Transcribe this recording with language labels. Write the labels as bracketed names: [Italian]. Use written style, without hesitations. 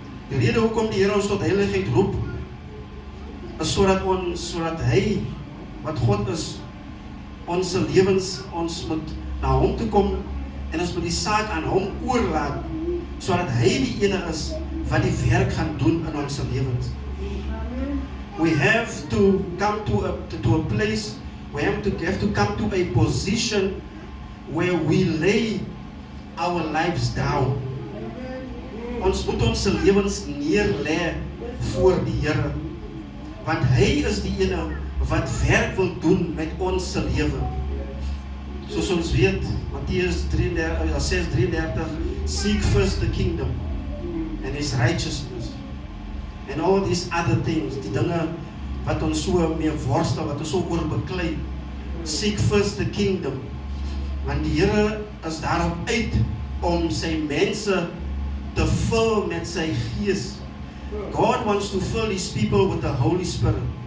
[Afrikaans] Die rede hoekom die Here ons tot heiligheid roep, is sodat Hy, wat God is, ons lewens, ons moet na Hom toe kom, en ons moet die saak aan Hom oorlaat, sodat Hy die ene is, wat die werk gaan doen in ons lewens. [English] We have to come to a place, we have to come to a position where we lay our lives down. [Afrikaans] Ons moet ons lewens neerlê voor die Here, want Hy is die ene wat werk wil doen met ons lewe. Soos ons weet, Mattheus 6:33, [English] seek first the kingdom and His righteousness, and all these other things, [Afrikaans] die dinge wat ons so mee worstel, wat ons so oorbeklei. [English] Seek first the kingdom, [Afrikaans] want die Here is daarop uit om sy mense te vul met sy gees. [English] God wants to fill his people with the Holy Spirit.